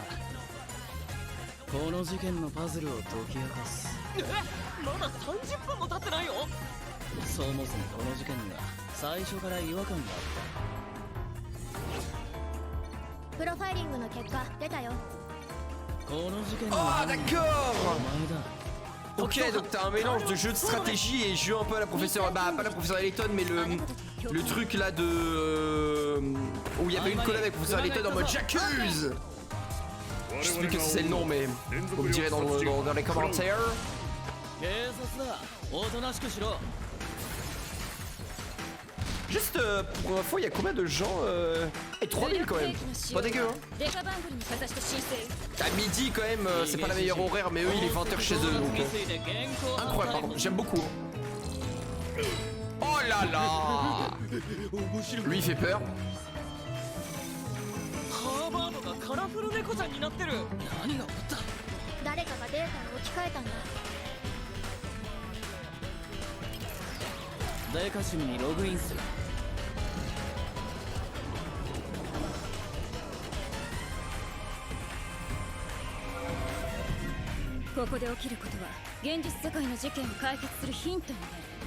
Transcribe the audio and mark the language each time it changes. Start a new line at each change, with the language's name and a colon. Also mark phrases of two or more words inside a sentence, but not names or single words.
Japanese: この事件のパズルを解き明かす。まだ30分も経ってないよ。そもそもこの事件には最初から違和感があった。プロファイリングの結果出たよ。この事件
French: Ah,
Japanese: の
French: d'accord.
Japanese: お前だ。
French: Ok, donc t'as un mélange de jeu de stratégie et jeu un peu à la professeure, bah pas la professeure Layton, mais le truc là de où il y avait une collab avec professeur Layton en mode j'accuse. Je sais plus que c'est le nom, mais vous me direz dans les commentaires.
Japanese: 警察だ。おとなしくしろ。
French: Juste pour info, il y a combien de gens Et 3000 quand même. Pas dégueu, hein.
Japanese: デカバングルにかざして申請。
French: À midi quand même, c'est pas la meilleure horaire, mais eux il est 20h chez eux donc. Incroyable par contre, j'aime beaucoup. Oh là là. Lui il fait peur.
Japanese: ハーバードがカラフル猫ちゃんになってる。何が起こった？誰かがデータに置き換えたんだ。デカシムにログインする。ここで起きることは現実世界の事件を解決するヒントになる。